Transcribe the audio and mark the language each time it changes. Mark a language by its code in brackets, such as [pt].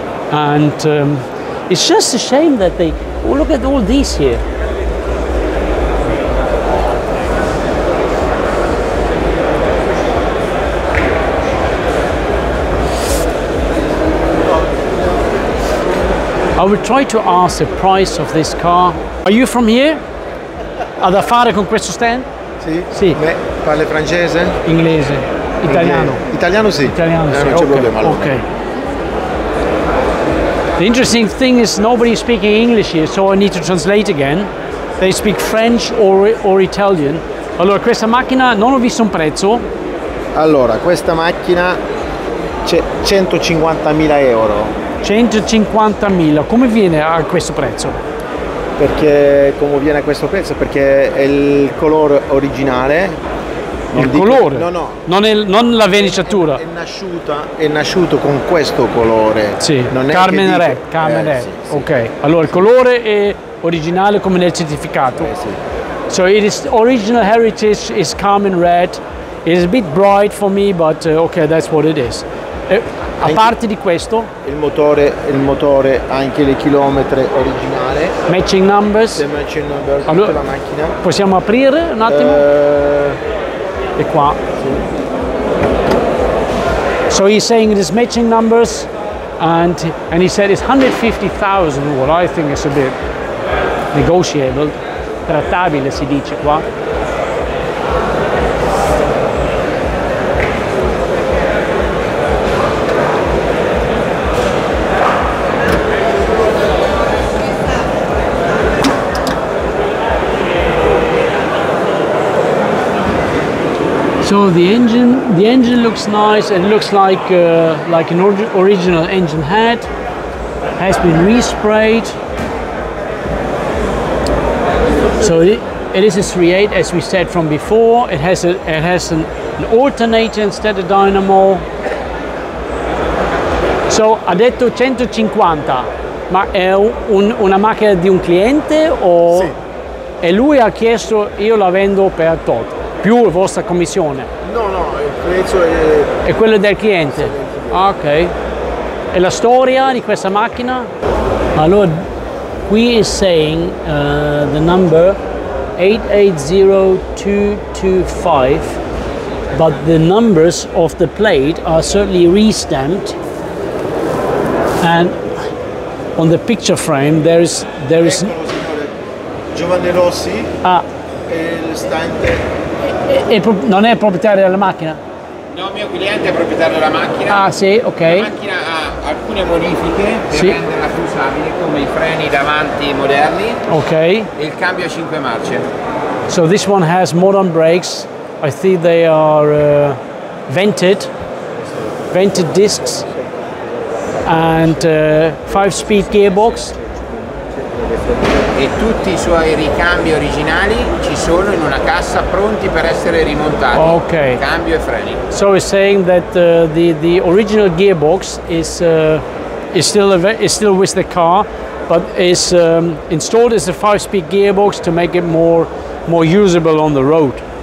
[en] And it's just a shame that they, oh, look at all these here. I will try to ask the price of this car. Are you from here? [it] Ha da fare con questo stand? Sì. Sì. Parli francese? Inglese. Italiano. Italiano sì. Italiano sì. Non c'è problema allora. [en] Okay. The interesting thing is nobody is speaking English here, so I need to translate again. They speak French or Italian. [it] Allora, questa macchina non ho visto un prezzo. Allora, questa macchina c'è 150.000 euro. 150.000. Come viene a questo prezzo? Perché come viene a questo prezzo? Perché è il colore originale. Colore? No. Non la verniciatura. È nasciuto con questo colore. Sì, non è Carmen Red. Red. Sì. Ok, allora il colore è originale come nel certificato. Sì. [en] So it is original heritage is Carmen Red. It is a bit bright for me, but okay, that's what it is. [it] A parte di questo, il motore ha anche le chilometri originale. [en] Matching numbers. Matching number, [it] allora, tutta la macchina. Possiamo aprire un attimo? E qua. Sì. [en] So he's saying it is matching numbers, and he said it's 150,000, what I think is a bit negotiable, [it] trattabile si dice qua. [en] So the engine looks nice. It looks like an original engine head. Has been resprayed. So it is a 3.8, as we said from before. It has an alternator instead of dynamo. [it] So ha detto 150, ma è una macchina di un cliente o? Sì. E lui ha chiesto io la vendo per tot. Più la vostra commissione? No, il prezzo è quello del cliente. Ok. E la storia di questa macchina? Allora, qui [en] is saying the number 880225 but the numbers of the plate are certainly re-stamped, and on the picture frame there is [it] Giovanni Rossi, il stante. Non è proprietario della macchina? No, il mio cliente è proprietario della macchina. Ah sì, ok. La macchina ha alcune modifiche per renderla più usabile, come i freni davanti moderni, e il cambio a 5 marce. [en] So this one has modern brakes. I think they are vented discs, and 5-speed gearbox. [it] E tutti i suoi ricambi originali ci sono in una cassa pronti per essere rimontati. [en] Okay. [it] Cambio e freni. [en] So it's saying that the original gearbox is still with the car, but is installed as a 5-speed gearbox to make it more usable on the road.